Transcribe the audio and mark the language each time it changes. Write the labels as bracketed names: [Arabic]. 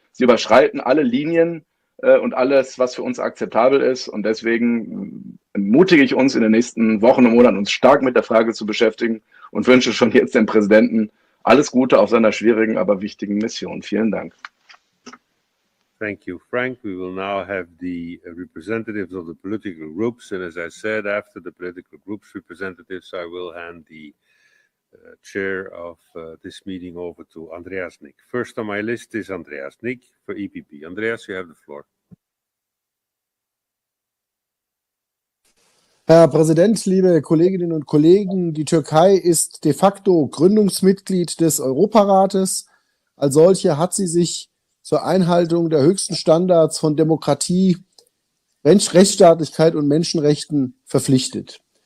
[German] Sie überschreiten alle Linien und alles, was für uns akzeptabel ist. Und deswegen ermutige ich uns in den nächsten Wochen und Monaten, uns stark mit der Frage zu beschäftigen und wünsche schon jetzt dem Präsidenten alles Gute auf seiner schwierigen, aber wichtigen Mission. Vielen Dank. [English] Thank you, Frank. We will now have the representatives of the political groups. And as I said, after the political groups representatives, I will hand the chair of this meeting over to Andreas Nick. First on my list is Andreas Nick for EPP. Andreas, you have the floor. [German] Herr Präsident, liebe Kolleginnen und Kollegen, die Türkei ist de facto Gründungsmitglied des Europarates. Als solche hat sie sich zur Einhaltung der höchsten Standards von Demokratie, Rechtsstaatlichkeit und Menschenrechten verpflichtet.